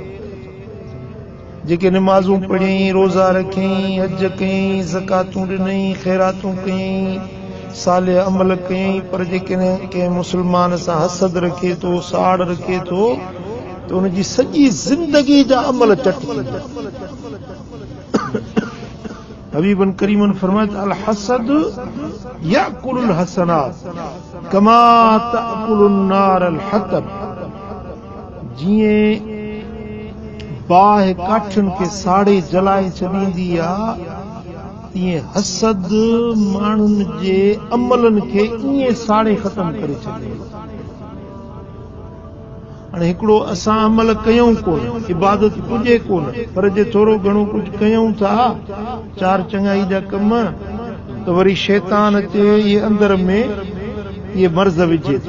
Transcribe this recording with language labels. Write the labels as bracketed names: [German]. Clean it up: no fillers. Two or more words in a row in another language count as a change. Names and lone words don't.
[Sindhi] जेके निमाज़ूं पढ़ियईं, रोज़ा रखियईं, हज कयईं, ज़कातूं ॾिनईं, ख़ैरातूं कयईं, सालिह अमल कयईं, पर जेकॾहिं कंहिं मुस्लमान सां हसद रखे थो, साड़ रखे थो, त उनजी सॼी ज़िंदगी जा अमल चट थींदा। हबीबन करीमन फरमाए [Arabic] الحسد يأكل الحسنات كما تأكل النار الحطب. [Sindhi] जीअं बाहि काठियुनि खे साड़े जलाए छॾींदी आहे, तीअं हसद माण्हुनि जे अमलनि खे ईअं साड़े ख़तम करे छॾींदो। हाणे हिकिड़ो असां अमल कयूं कोन, इबादत पुॼे कोन, पर जे थोरो घणो कुझु कयूं था, चार चङाई जा कम, त वरी शैतान अचे इहे अंदर में इहे मर्ज़ विझे थो।